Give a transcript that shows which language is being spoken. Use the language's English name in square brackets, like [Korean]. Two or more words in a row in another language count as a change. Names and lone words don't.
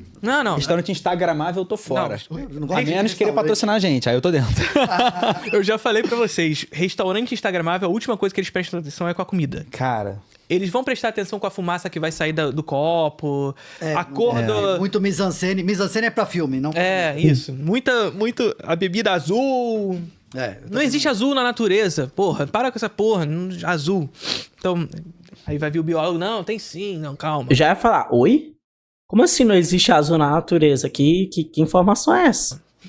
[Portuguese] Não. Restaurante instagramável, eu tô fora. Eu não A gosto de menos querer restaurante. patrocinar a gente, aí eu tô dentro. Eu já falei pra vocês, restaurante instagramável, a última coisa que eles prestam atenção é com a comida. Cara, Eles vão prestar atenção com a fumaça que vai sair do copo, É, a cor do... Muito [French] mise-en-scène. Mise-en-scène [Portuguese] é pra filme, não... Isso. Muito... A bebida azul... Não existe azul na natureza. Porra, para com essa porra. Azul. Então, aí vai vir o biólogo. Não, tem sim. Não, calma. Eu já ia falar, oi? Como assim não existe azul na natureza? Que informação é essa?